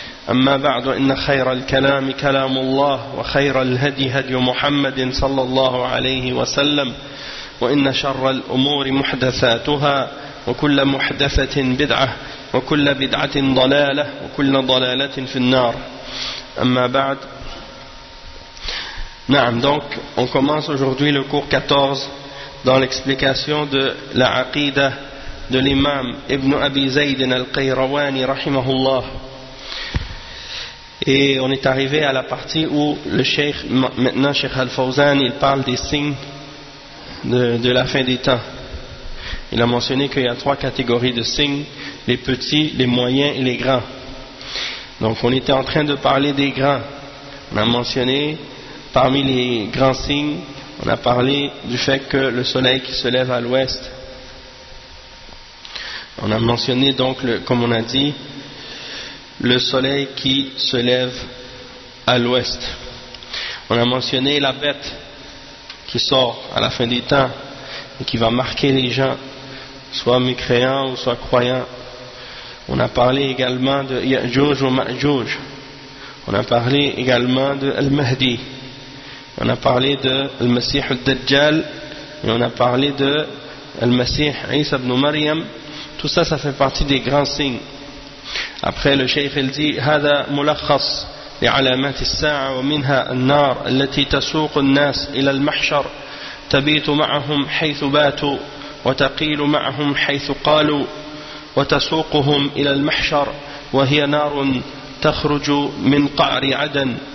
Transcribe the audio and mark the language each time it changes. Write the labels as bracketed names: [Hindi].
[Arabic] أما بعد إن خير الكلام كلام الله وخير الهدي هدي محمد صلى الله عليه وسلم وإن شر الأمور محدثاتها وكل محدثة بدعة وكل بدعة ضلالة وكل ضلالة في النار أما بعد نعم [French] donc on commence aujourd'hui le cours 14 dans l'explication de la aqidah de l'imam Ibn Abi Zayd al-Qayrawani rahimahullah. Et on est arrivé à la partie où le Cheikh, maintenant Cheikh Al-Fawzan, il parle des signes de la fin des temps. Il a mentionné qu'il y a trois catégories de signes, les petits, les moyens et les grands. Donc on était en train de parler des grands. On a mentionné, parmi les grands signes, on a parlé du fait que le soleil qui se lève à l'ouest. On a mentionné donc, comme on a dit, le soleil qui se lève à l'ouest. On a mentionné la bête qui sort à la fin des temps et qui va marquer les gens, soit mécréants ou soit croyants. On a parlé également de Ya'juj ou Ma'juj. On a parlé également de Al-Mahdi. On a parlé de Al-Masih al-Dajjal. Et on a parlé de Al-Masih Isa ibn Maryam. Tout ça, ça fait partie des grands signes. Après, le Cheikh il dit: [Arabic] هذا ملخص لعلامات الساعة ومنها النار التي تسوق الناس إلى المحشر تبيت معهم حيث باتوا وتقيل معهم حيث قالوا وتسوقهم إلى المحشر وهي نار تخرج من قعر عدن